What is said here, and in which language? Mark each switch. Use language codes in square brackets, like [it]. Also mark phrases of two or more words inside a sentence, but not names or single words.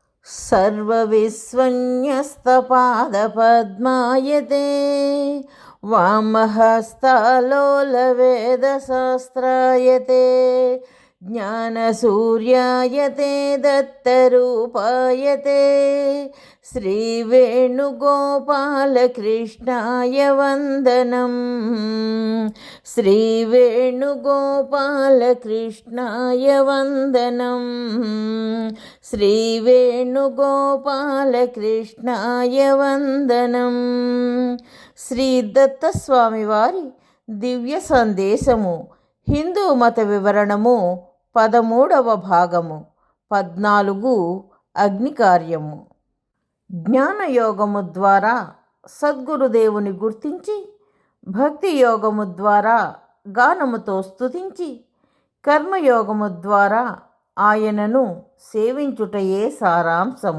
[sa] सर्वविस्वन्यस्तपादपद्मायते वामहस्तालोलवेदशास्त्रायते ज्ञानसूर्यायते दत्तरूपायते श्रीवेणुगोपालकृष्णाय वन्दनं श्रीवेणुगोपालकृष्णाय वन्दनं श्रीवेणुगोपालकृष्णाय वन्दनं [te] శ్రీ దత్తస్వామి వారి దివ్య సందేశము హిందూ మత వివరణము 13వ భాగము 14 అగ్ని కార్యము. జ్ఞానయోగము ద్వారా సద్గురుదేవుని గుర్తించి, భక్తి యోగము ద్వారా గానముతో స్తుతించి, కర్మయోగము ద్వారా ఆయనను సేవించుటయే సారాంశము.